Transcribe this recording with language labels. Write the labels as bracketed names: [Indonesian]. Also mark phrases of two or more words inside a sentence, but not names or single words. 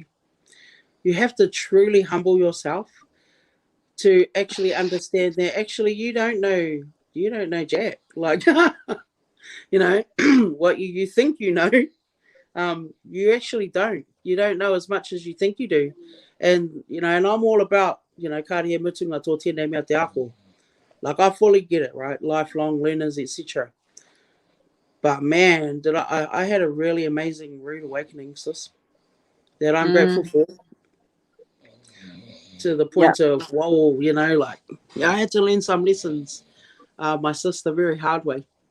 [English] You have to truly humble yourself to actually understand that actually you don't know jack. Like what you think you know, you actually don't. You don't know as much as you think you do. And and I'm all about, [Māori] karihe mutunga tō tēnei mea te ako. [English] Like I fully get it, right? Lifelong learners, etc. But man, did I had a really amazing rude awakening, sis, that I'm grateful for. To the point of, whoa, I had to learn some lessons, my sister, very hard way.